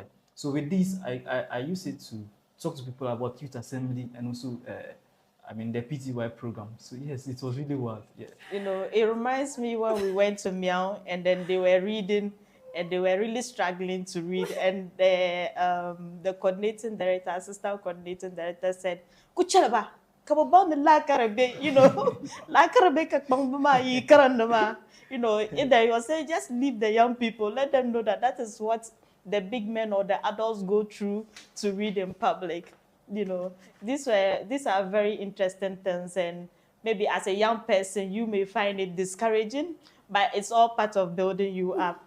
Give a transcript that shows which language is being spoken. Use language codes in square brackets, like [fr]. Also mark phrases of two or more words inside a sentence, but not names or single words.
[en] So with this, I use it to talk to people about youth assembly and also the PTY program. So yes, it was really wild. Yeah. It reminds me when we went to Miao and then they were reading and they were really struggling to read. And the coordinating director, assistant coordinating director said, [man] Kuchalaba, kababang la karabe, la karabe kakbang yi karandama. [en] In there he was saying, just leave the young people, let them know that is what the big men or the adults go through to read in public. These are very interesting things, and maybe as a young person you may find it discouraging, but it's all part of building you up.